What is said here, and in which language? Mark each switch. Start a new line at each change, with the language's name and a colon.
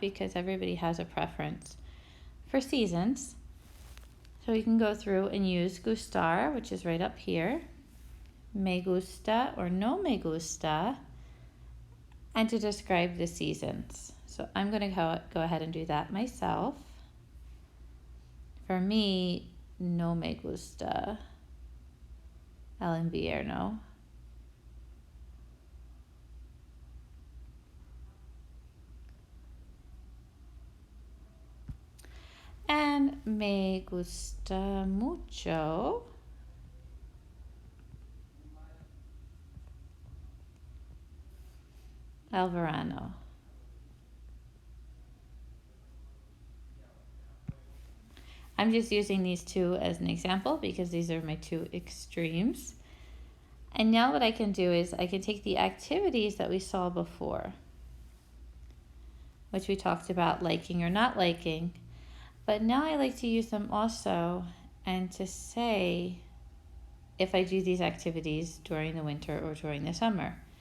English: Because everybody has a preference for seasons. So we can go through and use gustar, which is right up here,
Spanish: me gusta or no me gusta,
English: and to describe the seasons. So I'm going to go ahead and do that myself. For me,
Spanish: no me gusta el invierno. And me gusta mucho el verano.
English: I'm just using these two as an example because these are my two extremes. And now what I can do is I can take the activities that we saw before, which we talked about liking or not liking, but now I like to use them also and to say if I do these activities during the winter or during the summer.